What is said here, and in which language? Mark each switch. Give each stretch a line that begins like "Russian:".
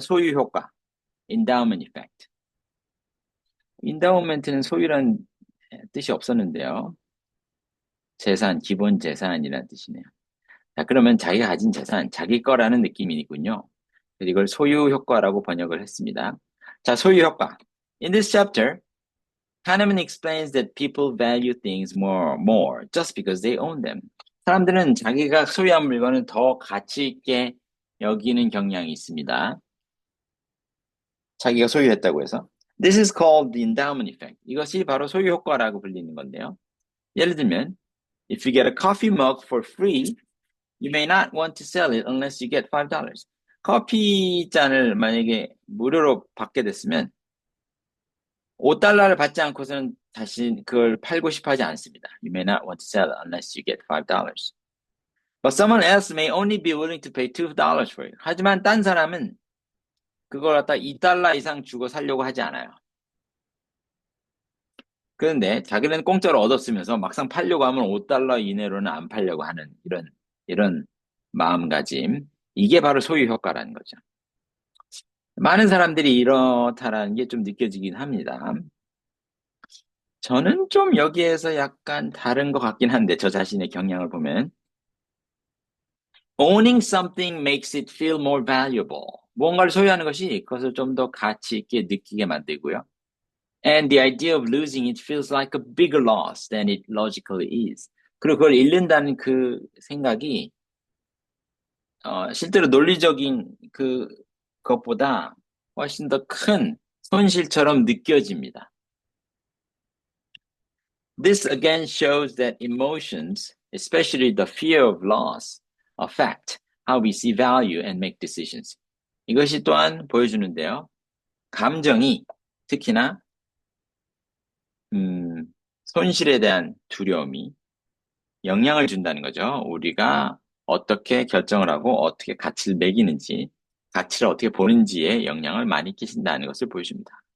Korean: 소유 효과. endowment effect. endowment는 소유란 뜻이 없었는데요. 재산, 기본 재산이라는 뜻이네요. 자, 그러면 자기가 가진 재산, 자기 거라는 느낌이군요. 그래서 이걸 소유 효과라고 번역을 했습니다. 자, 소유 효과.
English: In this chapter, Kahneman explains that people value things more just because they own them.
Korean: 사람들은 자기가 소유한 물건을 더 가치 있게 여기는 경향이 있습니다. 자기가 소유했다고 해서.
English: This is called the endowment effect.
Korean: 이것이 바로 소유 효과라고 불리는 건데요. 예를 들면,
English: if you get a coffee mug for free, you may not want to sell it unless you get $5.
Korean: 커피 잔을 만약에 무료로 받게 됐으면 $5를 받지 않고서는 다시 그걸 팔고 싶어 하지 않습니다.
English: You may not want to sell it unless you get $5. But someone else may only be willing to pay $2 for it.
Korean: 하지만 딴 사람은 그걸 갖다 $2 이상 주고 살려고 하지 않아요. 그런데 자기는 공짜로 얻었으면서 막상 팔려고 하면 $5 이내로는 안 팔려고 하는 이런 마음가짐. 이게 바로 소유 효과라는 거죠. 많은 사람들이 이렇다라는 게 좀 느껴지긴 합니다. 저는 좀 여기에서 약간 다른 것 같긴 한데, 저 자신의 경향을 보면.
English: Owning something makes it feel more valuable.
Korean: 무언가를 소유하는 것이 그것을 좀 더 가치 있게 느끼게 만들고요.
English: And the idea of losing it feels like a bigger loss than it logically is.
Korean: 그리고 그걸 잃는다는 그 생각이 실제로 논리적인 그것보다 훨씬 더 큰 손실처럼 느껴집니다.
English: This again shows that emotions, especially the fear of loss, affect how we see value and make decisions.
Korean: 이것이 또한 보여주는데요. 감정이 특히나 손실에 대한 두려움이 영향을 준다는 거죠. 우리가 어떻게 결정을 하고 어떻게 가치를 매기는지, 가치를 어떻게 보는지에 영향을 많이 끼친다는 것을 보여줍니다.